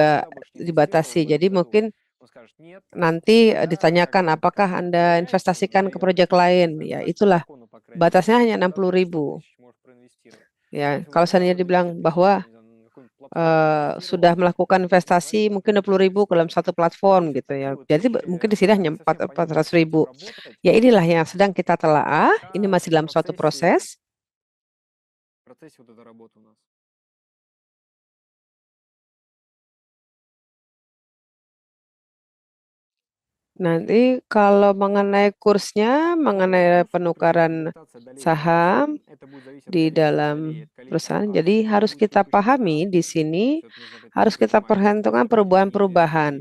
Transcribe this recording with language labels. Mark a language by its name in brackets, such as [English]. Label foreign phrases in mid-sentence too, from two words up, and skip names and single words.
[Indonesian] juga [Russian] никуда больше не инвестировал [Indonesian] dibatasi. [Russian] в этом [Indonesian] Jadi [Russian] году. [Indonesian] mungkin [Russian] Он скажет, нет, [Indonesian] nanti [Russian] я как [Indonesian] ditanyakan [Russian] бы [Indonesian] apakah [Russian] как-то [Indonesian] Anda [Russian] доверяю тебе, [Indonesian] investasikan [Russian] но [Indonesian] ke [Russian] я [Indonesian] proyek [Russian] хочу, не [Indonesian] lain. [Russian] знаю, [Indonesian] Ya [Russian] так по [Indonesian] itulah, [Russian] закону, по крайней мере, [Indonesian] batasnya hanya [Russian] что до 300 [Indonesian] 60.000. [Russian] тысяч можешь проинвестировать. [Indonesian] Ya, [Russian] Поэтому [Indonesian] kalau [Russian] не [Indonesian] seandainya [Russian] важно, [Indonesian] dibilang [Russian] 50 тысяч [Indonesian] bahwa [Russian] ты, не знаю, на какую-нибудь платформу [Indonesian] sudah [Russian] инвестировал, [Indonesian] melakukan [Russian] это не [Indonesian] investasi [Russian] важно, [Indonesian] mungkin [Russian] какой [Indonesian] 20.000 ke [Russian] контекст. [Indonesian] dalam satu [Russian] И, в [Indonesian] platform [Russian] общем, [Indonesian] gitu [Russian] такие [Indonesian] ya. [Russian] вот [Indonesian] Jadi [Russian] вещи, [Indonesian] mungkin di sini hanya [Russian] не совсем понятно, [Indonesian] 400 [Russian] как это [Indonesian] ribu. [Russian] работает. [Indonesian] Ya inilah yang sedang kita telaah. Ini [Russian] Пока [Indonesian] masih dalam suatu proses. [Russian] в процессе вот эта работа у нас. [Indonesian] Nanti kalau mengenai kursnya, mengenai penukaran saham di dalam perusahaan, jadi harus kita pahami di sini, harus kita perhitungkan perubahan-perubahan.